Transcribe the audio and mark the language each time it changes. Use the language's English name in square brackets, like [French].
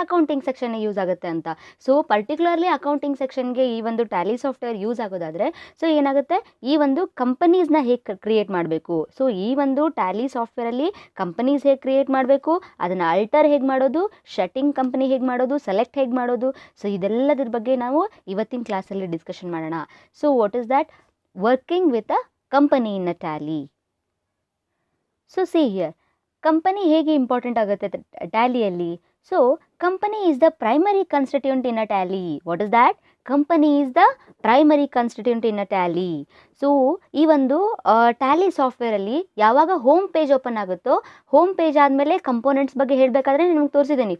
[Kannada] Accounting ಸೆಕ್ಷನ್ಗೆ use ಆಗುತ್ತೆ ಅಂತ. So particularly accounting ಸೆಕ್ಷನ್ಗೆ ಈ ಒಂದು ಟ್ಯಾಲಿ ಸಾಫ್ಟ್ವೇರ್ ಯೂಸ್ ಆಗೋದಾದರೆ ಸೊ ಏನಾಗುತ್ತೆ? ಈ ಒಂದು ಕಂಪನೀಸ್ನ ಹೇಗೆ ಕ್ರಿಯೇಟ್ ಮಾಡಬೇಕು? ಸೊ ಈ ಒಂದು ಟ್ಯಾಲಿ ಸಾಫ್ಟ್ವೇರಲ್ಲಿ ಕಂಪನೀಸ್ ಹೇಗೆ ಕ್ರಿಯೇಟ್ ಮಾಡಬೇಕು, ಅದನ್ನು ಅಲ್ಟರ್ ಹೇಗೆ ಮಾಡೋದು, ಶಟಿಂಗ್ ಕಂಪನಿ ಹೇಗೆ ಮಾಡೋದು, ಸೆಲೆಕ್ಟ್ ಹೇಗೆ ಮಾಡೋದು, ಸೊ ಇದೆಲ್ಲದ್ರ ಬಗ್ಗೆ ನಾವು ಇವತ್ತಿನ ಕ್ಲಾಸಲ್ಲಿ ಡಿಸ್ಕಷನ್ ಮಾಡೋಣ. [English] So what is that? Working with a company in a Tally. So see here, [Kannada] company ಹೇಗೆ ಇಂಪಾರ್ಟೆಂಟ್ ಆಗುತ್ತೆ ಟ್ಯಾಲಿಯಲ್ಲಿ? [English] So company is the primary constituent in a tally. What is that? Company is the primary constituent in a tally. [Kannada] So ಈ ಒಂದು Tally ಸಾಫ್ಟ್ವೇರಲ್ಲಿ ಯಾವಾಗ home page open ಆಗುತ್ತೋ, home page ಆದಮೇಲೆ components ಬಗ್ಗೆ ಹೇಳಬೇಕಾದ್ರೆ ನಿಮ್ಗೆ ತೋರಿಸಿದ್ದೀನಿ.